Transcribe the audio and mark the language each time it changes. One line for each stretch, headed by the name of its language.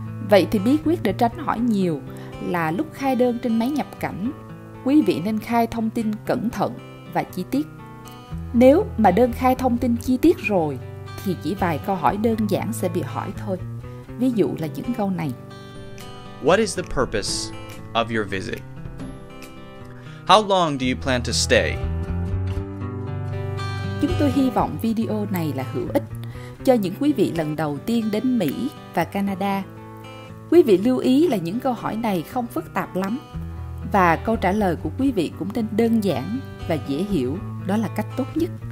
Vietnamese: Vậy thì bí quyết để tránh hỏi nhiều là lúc khai đơn trên máy nhập cảnh, quý vị nên khai thông tin cẩn thận và chi tiết. Nếu mà đơn khai thông tin chi tiết rồi thì chỉ vài câu hỏi đơn giản sẽ bị hỏi thôi. Ví dụ là những câu này.
English: What is the purpose of your visit? How long do you plan to stay?
Vietnamese: Chúng tôi hy vọng video này là hữu ích cho những quý vị lần đầu tiên đến Mỹ và Canada. Quý vị lưu ý là những câu hỏi này không phức tạp lắm và câu trả lời của quý vị cũng nên đơn giản và dễ hiểu, đó là cách tốt nhất.